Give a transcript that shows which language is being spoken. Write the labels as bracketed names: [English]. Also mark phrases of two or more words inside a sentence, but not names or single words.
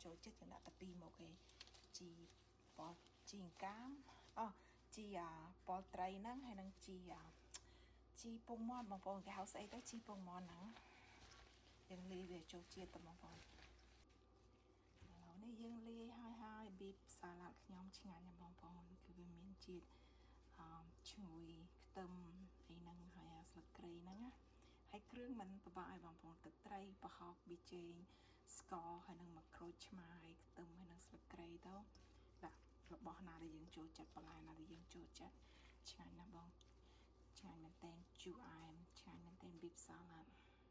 [Khmer] ចូលចិត្តយើងដាក់តែ2មុខឯងជីអង្កាមជីប៉ត្រីហ្នឹងហើយនឹងជីពងមាន់បងប្អូនគេហៅស្អី ទៅជីពងមាន់ហ្នឹងយើងលាយវាចូលជាតិទៅបងប្អូនឥឡូវនេះយើងលាយហើយ [English] beef salad [Khmer] ខ្ញុំឆ្ងាញ់ណាស់បងប្អូនគឺវាមានជាតិឈ្ងុយខ្ទឹមអីហ្នឹងហើយស្លឹកគ្រៃហ្នឹងណាហើយគ្រឿងមិនពិបាកឲ្យបងប្អូនទឹកត្រីប្រហុកប៊ីចេងស្ករហើយនឹងមកក្រូចឆ្មាហើយខ្ទឹមហើយនឹងស្លឹកគ្រៃទៅដាក់របស់ណាដែលយើងចូលចិត្តបន្លែណាដែលយើងចូលចិត្តឆ្ងាញ់ណាស់បងឆ្ងាញ់មែនតើជូរអែមឆ្ងាញ់មែនតើ [English] beef salad